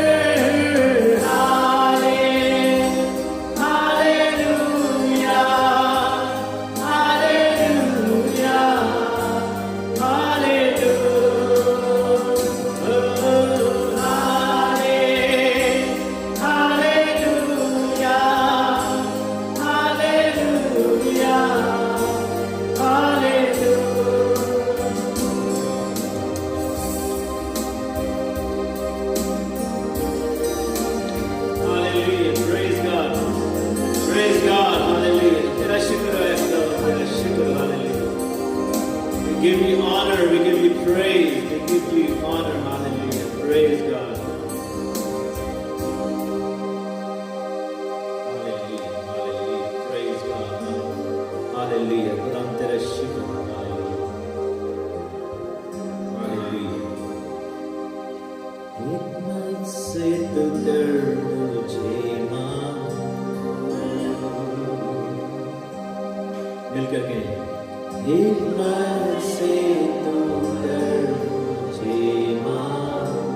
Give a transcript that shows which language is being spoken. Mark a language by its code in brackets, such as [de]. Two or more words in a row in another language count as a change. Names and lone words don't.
[en] hallelujah, hallelujah, hallelujah, hallelujah, hallelujah. Hallelujah, praise God, praise God, hallelujah. [ur] तेरा शुक्र है खुदा, तेरा शुक्र, [en] hallelujah. We give you honor, we give you praise, we give you honor, hallelujah. Praise God. Hallelujah, hallelujah, praise God, hallelujah. [ur] खुदा हम तेरा शुक्र, [en] hallelujah, hallelujah. [ur] हिम्मत से तू कर मुझे माफ, मिलकर के हिम्मत से तू कर मुझे माफ,